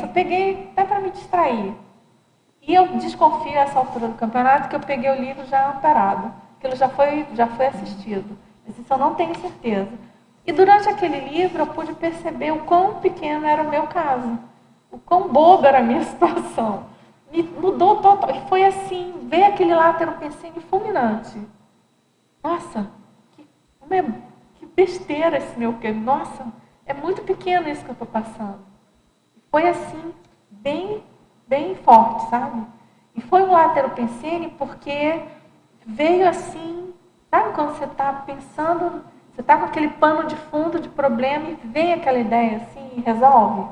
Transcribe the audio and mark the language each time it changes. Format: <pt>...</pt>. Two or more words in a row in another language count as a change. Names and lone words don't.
<pt>Eu peguei até para me distrair. E eu desconfio a essa altura do campeonato que eu peguei o livro já amparado. Aquilo já foi assistido. Mas isso eu não tenho certeza. E durante aquele livro eu pude perceber o quão pequeno era o meu caso. O quão boba era a minha situação. Me mudou total. E foi assim, ver aquele látero pensene fulminante. Nossa, que besteira esse meu... Nossa, é muito pequeno isso que eu estou passando. Foi assim, bem forte, sabe? E foi um látero pensene porque veio assim, sabe quando você está pensando, Você está com aquele pano de fundo de problema e vem aquela ideia assim e resolve.</pt>